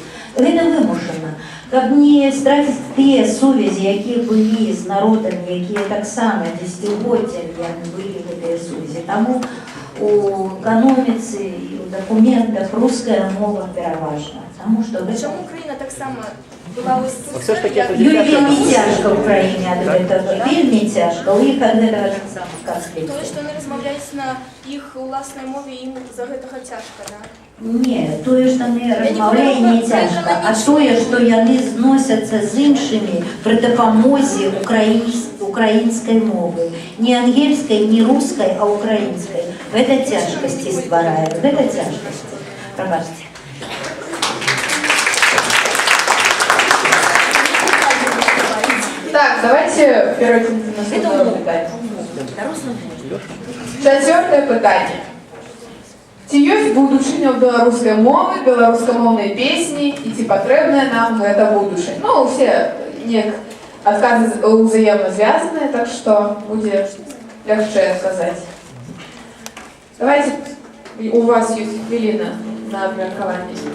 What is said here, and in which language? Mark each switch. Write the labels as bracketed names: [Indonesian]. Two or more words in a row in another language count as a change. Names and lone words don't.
[Belarusian] Гэта вымушана. Каб не страціць тыя сувязі, якія былі з народамі, якія таксама дзесяцігоддзямі былі гэтыя сувязі. Таму у эканоміцы і ў дакументах руская мова пераважна. Таму што [Ukrainian] Чому Україна так само була ось [Belarusian] Юлі вельмі цяжка ў краіне ад гэтага, вельмі цяжка, у іх ад гэтага таксама канфлікт. Тое, што яны размаўляюць на іх уласнай мове, ім за гэтага цяжка, да? Не, тое, што яны размаўляюць не цяжка, а тое, што яны зносяцца з іншымі пры дапамозе украінскай мовы. Не ангельскай, не рускай, а украінскай. Гэта цяжкасці стварае, гэта цяжкасці. Прабачце. [Russian] Так, давайте перейдем на следующее питание. Четвертое питание. [Belarusian] Ці ёсць будучыня ў беларускай мовы, беларускамоўнай песні і ці патрэбная нам гэта будучыня? Ну, усе адказы ўзаемна звязаныя, так што будзе лягчэй сказаць. Давайте, у вас ёсць хвіліна на абмеркаванне.